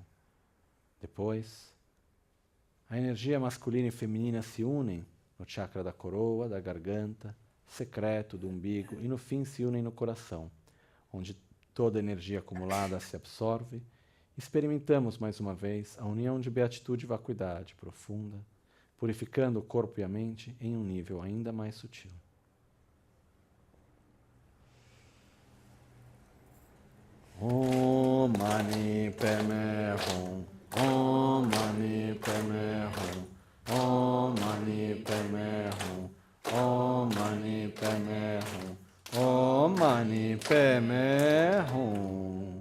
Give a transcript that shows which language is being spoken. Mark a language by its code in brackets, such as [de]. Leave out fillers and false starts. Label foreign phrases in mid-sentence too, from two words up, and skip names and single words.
[pt] Depois, a energia masculina e feminina se unem no chakra da coroa, da garganta, secreto, do umbigo e no fim se unem no coração, onde toda a energia acumulada se absorve. Experimentamos mais uma vez a união de beatitude e vacuidade profunda, purificando o corpo e a mente em um nível ainda mais sutil. [sa] ॐ मणि पद्मे हूँ. ॐ मणि पद्मे हूँ। ॐ मणि पद्मे हूँ. ॐ मणि पद्मे हूँ। ॐ मणि पद्मे हूँ.